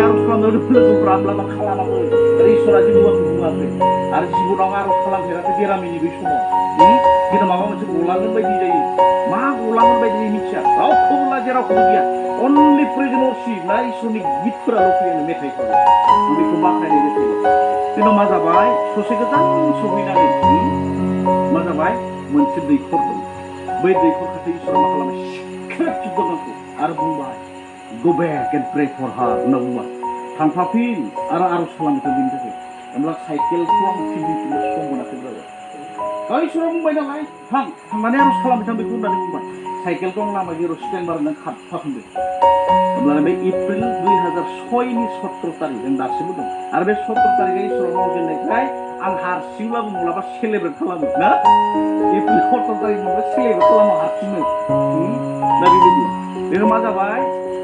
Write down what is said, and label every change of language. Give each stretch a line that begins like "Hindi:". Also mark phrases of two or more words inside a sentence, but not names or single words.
Bodo: आरज खालामदों लोगोफ्रा होमब्ला मा खालामाखै आरो इसोरा जेबो बुङाखै आरो जिबनाव आरज खालामफेराखै बेरामिनि बै समाव खिन्थु माबा मोनसे गलांगोन बायदि जायो मा गलांगोन बायदि मिथिया रावखौबो लाजिया रावखौबो गिया
English: only presentership
Bodo: ना इसोरनि गितफोराल' फैयो मेथाइफोर बेखौ बाख्नायनाय मेथाइल' खिन्थु मा जाबाय ससे गोजान सहैनानै मा जाबाय मोनसे दैखर दं बै दैखर खाथि इसोरा मा खालामबाय सिख्रेब जोबदों आंखौ आरो बुंबाय
English: go back and pray for her
Bodo: होनना बुंबाय थांफाफिन आरो आरज खालामबाय बिनि थाखाय होमब्ला साइकेलखौ आं फिदिंफिननो सम मोनाखै जाबाय इसोरा बुंबाय नालाय थांनानै आरज खालामबाय थां बेखौ होननानै बुंबाय साइकेलखौ आं लामा जेराव स्टेन्ड बारनानै खारफाफिनदों होमब्ला बे एप्रिल 2006नि 17 तारिख जों दासिमबो दं आरो बे 17 तारिखआ इसोरा मावजेननायखाय आं हारसिंब्लाबो माब्लाबा सेलेब्रेट खालामो ना एप्रिल 17 तारिख माब्लाबा सेलेब्रेट खालामो हारसिंनो दा बेबायदि बेनो मा जाबाय